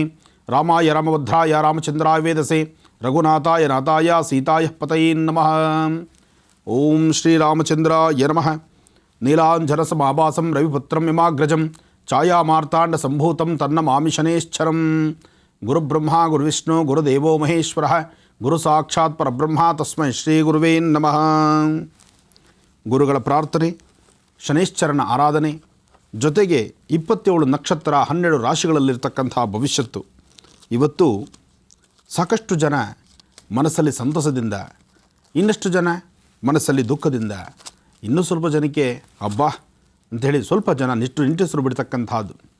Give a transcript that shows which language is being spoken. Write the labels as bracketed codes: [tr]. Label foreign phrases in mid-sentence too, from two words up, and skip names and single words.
[sa] ರಾಮಾಯ ರಾಮಭದ್ರಾಯ ರಾಮಚಂದ್ರಾಯ ವೇದಸೇ ರಘುನಾಥಾಯ ನಾಥಾಯ ಸೀತಾಯ ಪತಯೇ ನಮಃ. ಓಂ ಶ್ರೀರಾಮಚಂದ್ರಾಯ ನಮಃ. ನೀಲಾಂಜನಸಮಾಭಾಸಂ ರವಿಪುತ್ರಂ ಯಮಾಗ್ರಜಂ ಛಾಯಾಮಾರ್ತಾಂಡ ಸಂಭೂತಂ ತನ್ನಮಾಮಿ ಶನೈಶ್ಚರಂ. ಗುರುಬ್ರಹ್ಮ ಗುರುವಿಷ್ಣು ಗುರುದೇವೋ ಮಹೇಶ್ವರ ಗುರು ಸಾಕ್ಷಾತ್ ಪರಬ್ರಹ್ಮ ತಸ್ಮೈ ಶ್ರೀ ಗುರುವೇ ನಮಃ. [kn] ಗುರುಗಳ ಪ್ರಾರ್ಥನೆ, ಶನೈಶ್ಚರನ ಆರಾಧನೆ, ಜೊತೆಗೆ 27 ನಕ್ಷತ್ರ 12 ರಾಶಿಗಳಲ್ಲಿರ್ತಕ್ಕಂಥ ಭವಿಷ್ಯತ್ತು. ಇವತ್ತು ಸಾಕಷ್ಟು ಜನ ಮನಸ್ಸಲ್ಲಿ ಸಂತಸದಿಂದ, ಇನ್ನಷ್ಟು ಜನ ಮನಸ್ಸಲ್ಲಿ ದುಃಖದಿಂದ, ಇನ್ನೂ ಸ್ವಲ್ಪ ಜನಕ್ಕೆ ಅಬ್ಬಾ ಅಂಥೇಳಿ ಸ್ವಲ್ಪ ಜನ ನಿಟ್ಟುಸಿರು ಬಿಡ್ತಕ್ಕಂಥದ್ದು.